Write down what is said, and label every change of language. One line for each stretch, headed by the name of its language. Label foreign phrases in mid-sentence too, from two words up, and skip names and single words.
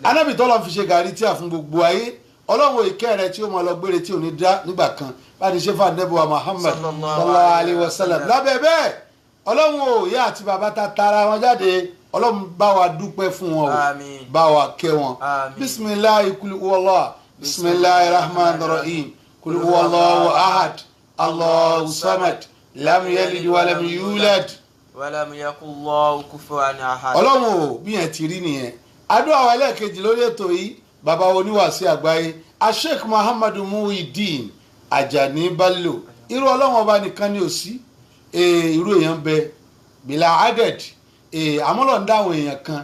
Yoruba: Ànábì tọ́lọ́ fi ṣe gàrí tí a fún gbogbo ayé. Ọlọ́run ìkẹ́ rẹ̀ tí ó máa lọ gbére tí ò ní dá nígbà kan bá ti ṣe fún Ànábì wa Muhammad
Arabic: صلى الله عليه وسلم.
Yoruba: Lábẹ́ bẹ́ẹ̀ Ọlọ́run ò ìyá àti bàbá ta tara wọn jáde Ọlọ́run bá wa dúpẹ́ fún wọn o bá wa kẹ́ wọn.
Arabic: بسم الله قل هو الله بسم الله الرحمن الرحيم قل هو الله أحد الله الصمد لم يلد ولم يولد ولم يكن الله كفوا أحد.
Yoruba: Ọlọ́run ò bí yẹn ti rí nìyẹn. Àdúrà wa ẹlẹ́ẹ̀kejì lórí ètò yìí bàbá oníwàásí àgbáyé Sheikh Muhammadu Muhyiddin Ajani Bello irú Ọlọ́run ọba nìkan ni ò sí irú èèyàn bẹ bìlà aded àmọ́lọ̀ ń dáwọn èèyàn kan